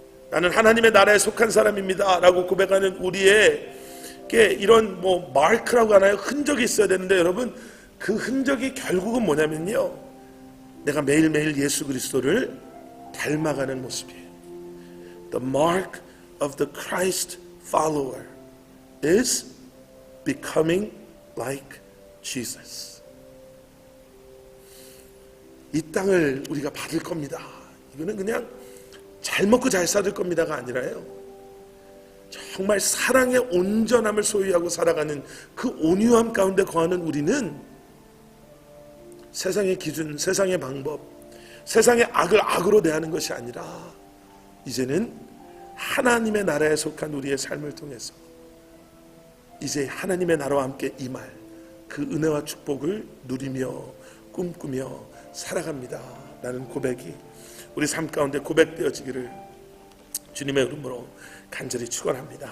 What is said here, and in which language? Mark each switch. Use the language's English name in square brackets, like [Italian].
[Korean] 나는 하나님의 나라에 속한 사람입니다. 라고 고백하는 우리에게 이런 마크라고 하나요? 흔적이 있어야 되는데, 여러분, 그 흔적이 결국은 뭐냐면요, 내가 매일매일 예수 그리스도를 닮아가는 모습이에요. [English] The mark of the Christ follower is becoming like Jesus. [Korean] 이 땅을 우리가 받을 겁니다. 이거는 그냥 잘 먹고 잘 살을 겁니다가 아니라요, 정말 사랑의 온전함을 소유하고 살아가는 그 온유함 가운데 거하는 우리는 세상의 기준, 세상의 방법, 세상의 악을 악으로 대하는 것이 아니라 이제는 하나님의 나라에 속한 우리의 삶을 통해서 이제 하나님의 나라와 함께 임할 그 은혜와 축복을 누리며 꿈꾸며 살아갑니다 라는 고백이 우리 삶 가운데 고백되어지기를 주님의 이름으로 간절히 축원합니다.